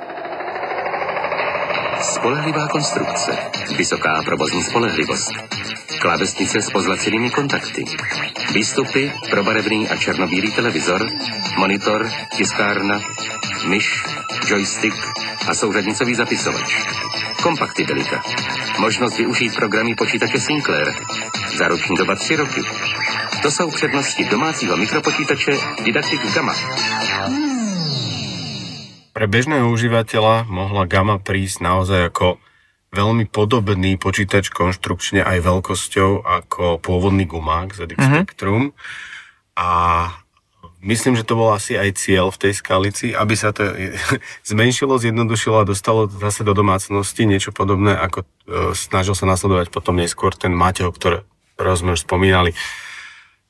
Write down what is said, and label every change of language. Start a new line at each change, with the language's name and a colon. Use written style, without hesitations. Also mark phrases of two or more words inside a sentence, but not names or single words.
Czech: Spolehlivá konstrukce, vysoká provozní spolehlivost, klávesnice s pozlacenými kontakty, výstupy, probarevný a černobílý televizor, monitor, tiskárna, myš, joystick a souřadnicový zapisovač. Kompaktibilita. Možnost využít programy počítače Sinclair. Záruční doba 3 roky. To jsou přednosti domácího mikropočítače Didaktik Gamma.
Slovak: Pre bežného užívateľa mohla Gamma prísť naozaj ako veľmi podobný počítač konštrukčne aj veľkosťou ako pôvodný gumák ZX Spectrum. A myslím, že to bol asi aj cieľ v tej Skalici, aby sa to zmenšilo, zjednodušilo a dostalo zase do domácnosti niečo podobné, ako snažil sa nasledovať potom neskôr ten Mateo, ktorého sme už spomínali.